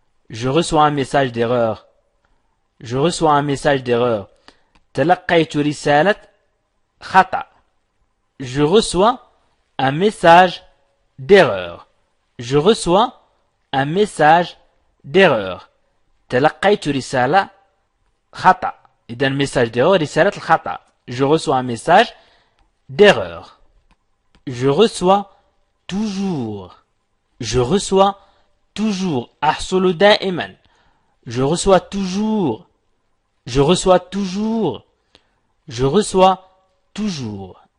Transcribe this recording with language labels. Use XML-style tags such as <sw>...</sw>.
<fr>Je reçois un message d'erreur. Je reçois un message d'erreur.</fr> <ar>تلقيت رسالة خطأ.</ar> <fr>Je reçois un message d'erreur. Je reçois un message d'erreur.</fr> <ar>تلقيت رسالة خطأ. إذا</ar> <fr>message d'erreur</fr> <ar>رسالة الخطأ.</ar> <fr>Je reçois un message d'erreur. Je reçois toujours. Je reçois toujours.</fr> <ar>أحصل دائما.</ar> <fr>Je reçois toujours. Je reçois toujours. Je reçois toujours.</fr>